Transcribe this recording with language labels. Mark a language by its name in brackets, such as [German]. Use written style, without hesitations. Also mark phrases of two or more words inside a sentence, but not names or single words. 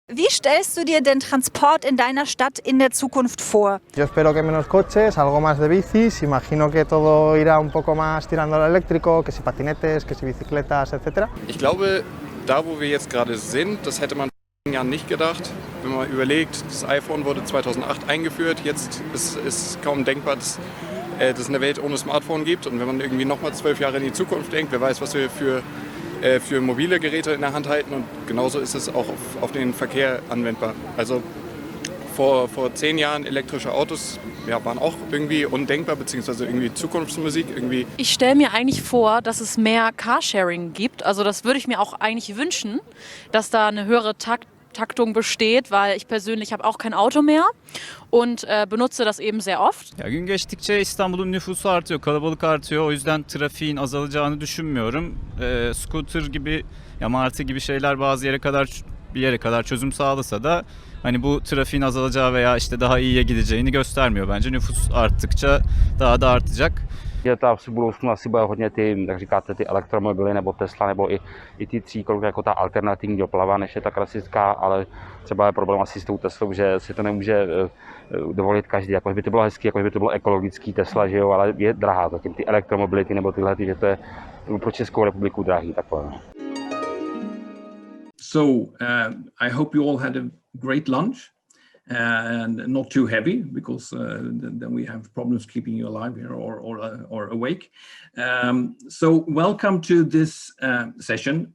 [German] stellst du dir den Transport in deiner Stadt in der Zukunft vor? [Spanish] Yo espero que menos coches, algo más de bicis, imagino que todo irá un poco más tirando al eléctrico, que si patinetes, que si bicicletas, etc. [German] Ich glaube, da wo wir jetzt gerade sind, das hätte man vor 10 Jahren nicht gedacht. Wenn man überlegt, das iPhone wurde 2008 eingeführt, jetzt ist kaum denkbar, dass es eine Welt ohne Smartphone gibt. Und wenn man irgendwie nochmal 12 Jahre in die Zukunft denkt, wer weiß, was wir für mobile Geräte in der Hand halten. Und genauso ist es auch auf den Verkehr anwendbar. Also vor 10 Jahren elektrische Autos waren auch irgendwie undenkbar, beziehungsweise irgendwie Zukunftsmusik. Ich stelle mir eigentlich vor, dass es mehr Carsharing gibt. Also das würde ich mir auch eigentlich wünschen, dass da eine höhere Taktung besteht, weil ich persönlich habe auch kein Auto mehr und benutze das eben sehr oft. [Turkish] Ya gün geçtikçe İstanbul'un nüfusu artıyor, kalabalık artıyor. O yüzden trafiğin azalacağını düşünmüyorum. Scooter gibi, ya martı gibi şeyler bir yere kadar çözüm sağlasa da hani bu trafiğin azalacağı veya işte daha iyiye gideceğini göstermiyor bence. Nüfus arttıkça daha da artacak. [Czech] Že ta v budoucnu asi bude hodně ty, jak říkáte, ty elektromobily nebo Tesla nebo i ty tříkolky jako ta alternativní doprava, než je ta klasická, ale třeba je problém asi s tou Teslou, že si to nemůže dovolit každý, jako by to bylo hezký, jako by to bylo ekologický Tesla, že jo, ale je drahá zatím ty elektromobility nebo tyhle, že to je pro Českou republiku drahý takové. [English] So I hope you all had a great lunch. And not too heavy, because then we have problems keeping you alive here or awake. So welcome to this session.